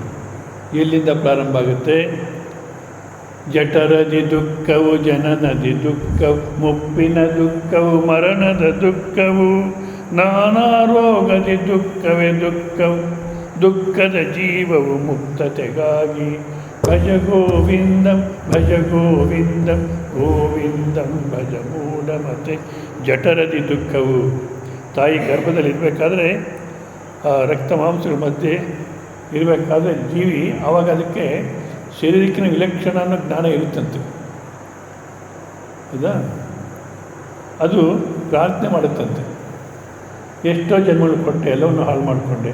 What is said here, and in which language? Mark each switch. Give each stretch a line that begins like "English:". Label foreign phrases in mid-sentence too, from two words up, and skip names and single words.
Kannada: ಎಲ್ಲಿಂದ ಪ್ರಾರಂಭ ಆಗುತ್ತೆ? ಜಠರದಿ ದುಃಖವು, ಜನನದಿ ದುಃಖವು, ಮುಪ್ಪಿನ ದುಃಖವು, ಮರಣದ ದುಃಖವು, ನಾನಾ ರೋಗದಿ ದುಃಖವೇ ದುಃಖವು, ದುಃಖದ ಜೀವವು ಮುಕ್ತತೆಗಾಗಿ
Sanskrit: ಭಜ ಗೋವಿಂದಂ ಭಜ ಗೋವಿಂದಂ ಗೋವಿಂದಂ ಭಜ ಮೂಢಮತೆ.
Kannada: ಜಠರದಿ ದುಃಖವು, ತಾಯಿ ಗರ್ಭದಲ್ಲಿರಬೇಕಾದ್ರೆ ಆ ರಕ್ತ ಮಾಂಸಗಳ ಮಧ್ಯೆ ಇರಬೇಕಾದ್ರೆ ಜೀವಿ ಆವಾಗ ಅದಕ್ಕೆ ಶರೀರಕ್ಕಿನ ವಿಲಕ್ಷಣ ಅನ್ನೋ ಜ್ಞಾನ ಇರುತ್ತಂತೆ. ಹೌದಾ? ಅದು ಪ್ರಾರ್ಥನೆ ಮಾಡುತ್ತಂತೆ, ಎಷ್ಟೋ ಜನ್ಮಗಳು ಕೊಟ್ಟೆ, ಎಲ್ಲವನ್ನು ಹಾಳು ಮಾಡಿಕೊಂಡೆ.